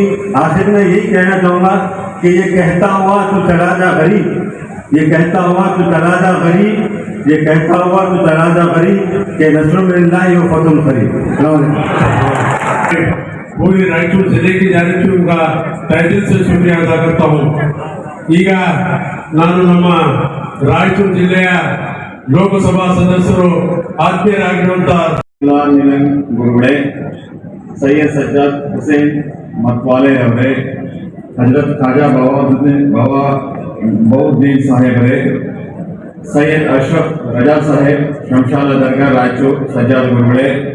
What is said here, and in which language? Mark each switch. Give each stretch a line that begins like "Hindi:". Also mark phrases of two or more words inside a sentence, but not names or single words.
Urdu: آخر میں یہی کہنا چاہوں گا کہ یہ کہتا ہوا تو چلا جا غریب، یہ کہتا ہوا تو چلا جا غریب، یہ کہتا ہوا تو چلا جا غریب کے
Arabic: نصر الله وفتح قريب.
Urdu: پوری رائچور ضلعے کی جانب سے ان کا تہہ دل سے شکریہ ادا کرتا ہوں.
Kannada: ಈಗ ನಾನು ನಮ್ಮ ರಾಯಚೂರು ಜಿಲ್ಲೆಯ ಲೋಕಸಭಾ ಸದಸ್ಯರು ಆತ್ಮೀಯರಾಗಿರುವಂತಹ ಗುರುಗಳೇ, ಸೈಯದ್ ಸಜ್ಜಾದ್ ಹುಸೇನ್ ಮತ್ವಾಲೆ ಅವರೇ, ಹಜರತ್ ಖಾಜಾ ಬಾಬಾ ಬೌದ್ದೀನ್ ಸಾಹೇಬರೇ, ಸೈಯದ್ ಅಶ್ರಫ್ ರಜಾ ಸಾಹೇಬ್ ಶಂಶಾಲ ದರ್ಗಾ ರಾಯಚೂರು ಸಜ್ಜಾದ್ ಗುರುಗಳೇ,